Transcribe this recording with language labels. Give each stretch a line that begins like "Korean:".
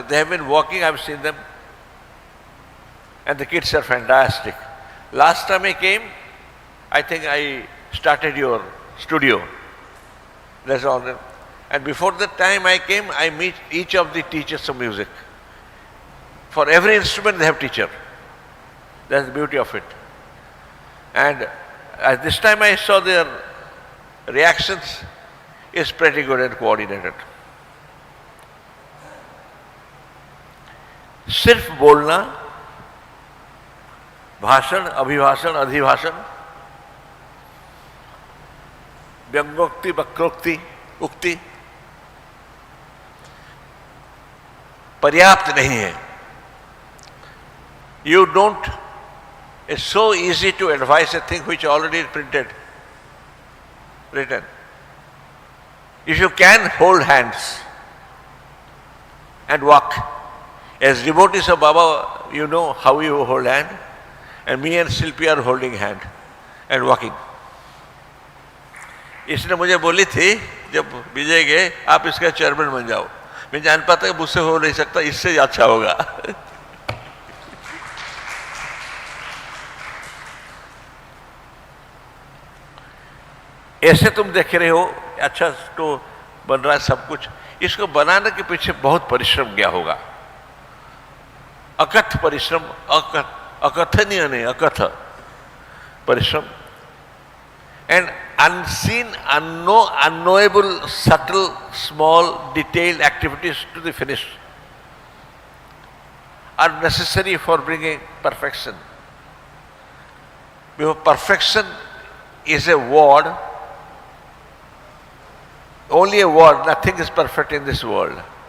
English: They have been working, I have seen them, and the kids are fantastic. Last time I came, I think I started your studio. That's all. And before that time I came, I meet each of the teachers of music. For every instrument they have teacher. That's the beauty of it. And this time I saw their reactions is pretty good and coordinated.
Hindi: सिर्फ बोलना, भाषण, अभिभाषण, अधिभाषण, व्यंग्योक्ति, वक्रोक्ति, उक्ति पर्याप्त नहीं है.
English: You don't It's so easy to advise a thing which already is written. If you can hold hands and walk, as devotees of Baba, you know how you hold hand, and me and Shilpi are holding hand and walking.
Hindi: इसने मुझे बोली थी जब विजय गए, आप इसका chairman बन जाओ. मैं जान पाता कि मुझसे हो नहीं सकता, इससे अच्छा होगा. ऐसे तुम देख रहे हो, अच्छा तो बन रहा है सब कुछ. इसको बनाने के पीछे बहुत परिश्रम गया होगा. अकथ परिश्रम, अकथनीय नहीं, अकथ परिश्रम.
English: And unseen, unknowable, subtle, small, detailed activities to the finish are necessary for bringing perfection. Because perfection is a word, only a word, nothing is perfect in this world.